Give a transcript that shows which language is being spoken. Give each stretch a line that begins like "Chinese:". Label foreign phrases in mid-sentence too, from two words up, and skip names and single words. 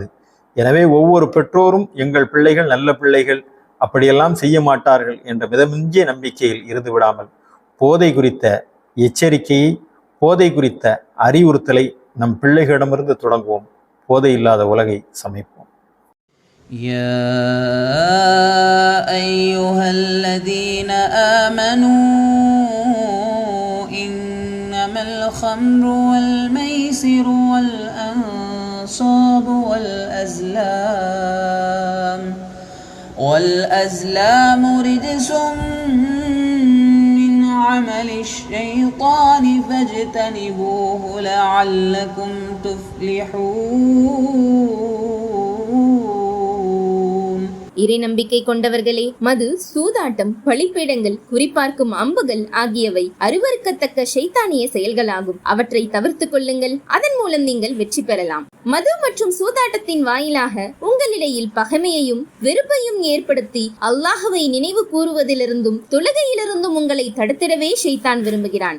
Tamil: எனவே ஒவ்வொரு பெற்றோரும் எங்கள் பிள்ளைகள் நல்ல பிள்ளைகள், அப்படியெல்லாம் செய்ய மாட்டார்கள் என்ற மிதமிஞ்சிய நம்பிக்கையில் இருந்து விடாமல் போதை குறித்த எச்சரிக்கையை, போதை குறித்த அறிவுறுத்தலை நம் பிள்ளைகளிடமிருந்து தொடங்குவோம். போதை இல்லாத உலகை சமைப்போம்.
Arabic: يا أيها الذين آمنوا إنما الخمر والميسر والأنصاب والأزلام رجس من عمل الشيطان فاجتنبوه لعلكم تفلحون.
Tamil: இறை நம்பிக்கை கொண்டவர்களே, மது, சூதாட்டம், பழிப்பீடங்கள், குறிப்பார்க்கும் அம்புகள் ஆகியவை அருவருக்கத்தக்க ஷைத்தானிய செயல்களாகும். அவற்றை தவிர்த்து கொள்ளுங்கள். அதன் மூலம் நீங்கள் வெற்றி பெறலாம். மது மற்றும் சூதாட்டத்தின் வாயிலாக உங்களிடையில் பகைமையையும் வெறுப்பையும் ஏற்படுத்தி அல்லாஹ்வை நினைவு கூறுவதிலிருந்தும் தொழுகையிலிருந்தும் உங்களை தடுத்திடவே ஷைத்தான் விரும்புகிறான்.